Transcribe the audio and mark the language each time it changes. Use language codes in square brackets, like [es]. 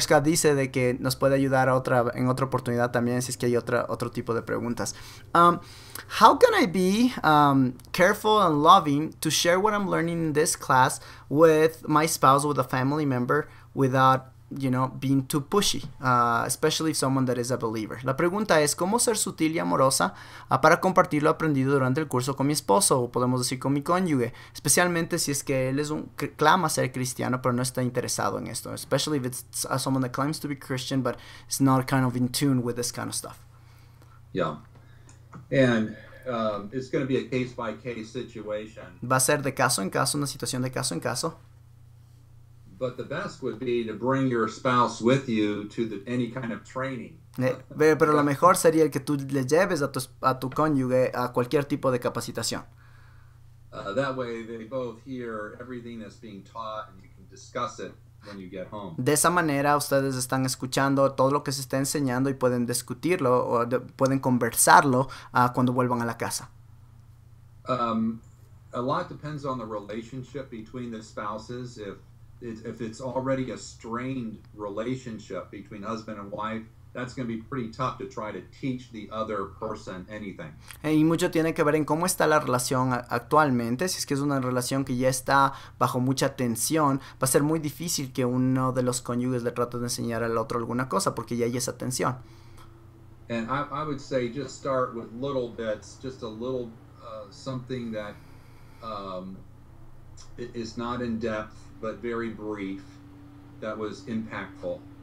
[es] Scott dice de que nos puede ayudar en otra oportunidad también si es que hay otro tipo de preguntas. [en] How can I be careful and loving to share what I'm learning in this class with my spouse, with a family member, without being too pushy, especially if someone that is a believer? [es] La pregunta es, ¿cómo ser sutil y amorosa para compartir lo aprendido durante el curso con mi esposo, o podemos decir con mi cónyuge, especialmente si es que él clama ser cristiano, pero no está interesado en esto, [en] especially if it's someone that claims to be Christian, but is not kind of in tune with this kind of stuff? Yeah, and it's going to be a case-by-case situation. [es] Va a ser de caso en caso, una situación de caso en caso. [en] But the best would be to bring your spouse with you to any kind of training. [es] Pero lo mejor sería el que tú le lleves a tu cónyuge a cualquier tipo de capacitación. [en] That way they both hear everything that's being taught and you can discuss it when you get home. [es] De esa manera ustedes están escuchando todo lo que se está enseñando y pueden discutirlo o pueden conversarlo cuando vuelvan a la casa. [en] A lot depends on the relationship between the spouses. If it's already a strained relationship between husband and wife, that's going to be pretty tough to try to teach the other person anything. [es] Y mucho tiene que ver en cómo está la relación actualmente. Si es que es una relación que ya está bajo mucha tensión, va a ser muy difícil que uno de los cónyuges le trate de enseñar al otro alguna cosa, porque ya hay esa tensión. [en] And I would say just start with little bits, just a little something that is not in depth, but very brief, that was impactful.